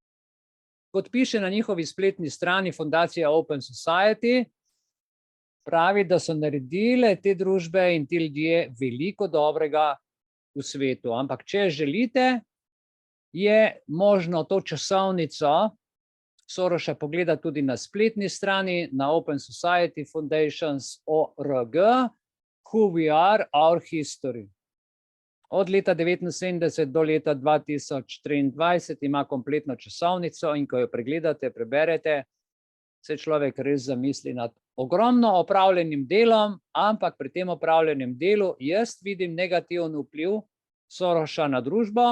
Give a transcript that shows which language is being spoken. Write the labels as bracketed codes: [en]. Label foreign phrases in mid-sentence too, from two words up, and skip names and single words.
[sl] Kot piše na njihovi spletni strani Fundacija Open Society, pravi, da so naredile te družbe in ti ljudje veliko dobrega v svetu. Ampak če želite, je možno to časovnico Soroša pogleda tudi na spletni strani, na Open Society Foundations.org, [en] Who we are, our history. [sl] Od leta 1979 do leta 2023 ima kompletno časovnico in ko jo pregledate, preberete, se človek res zamisli nad ogromno opravljenim delom, ampak pri tem opravljenem delu jaz vidim negativen vpliv Soroša na družbo.